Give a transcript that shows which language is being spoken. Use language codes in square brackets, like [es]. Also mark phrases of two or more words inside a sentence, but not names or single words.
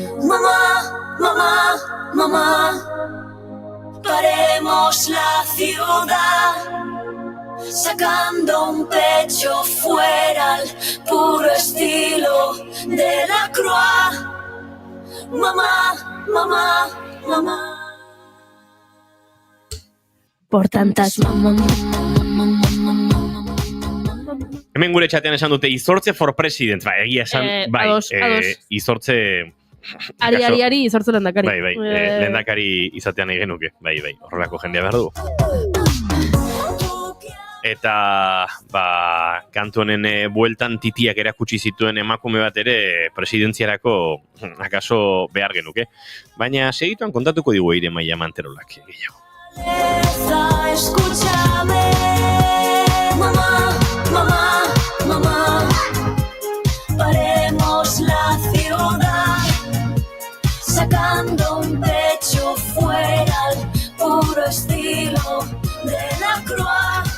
[es] Mamá, mamá, mamá, paremos la ciudad, sacando un pecho fuera al puro estilo de la Croix. Mamá, mamá, mamá. Por tantas [eu] Hemen gure txatean esan dute Izortze [en] for President, [eu] egia esan, ados. Izortze... Ari, Izortze lehendakari. Lehendakari izatean nahi genuke, horrelako jendea behar du. Eta, kantu honen bueltan titiak erakutsi zituen emakume bat ere presidentziarako akaso behar genuke. Baina segituan kontatuko digu Eire Maia Manterolak gehiago. [es] Escúchame, mamá, mamá, mamá, paremos la ciudad, sacando un pecho fuera al puro estilo de la Croix.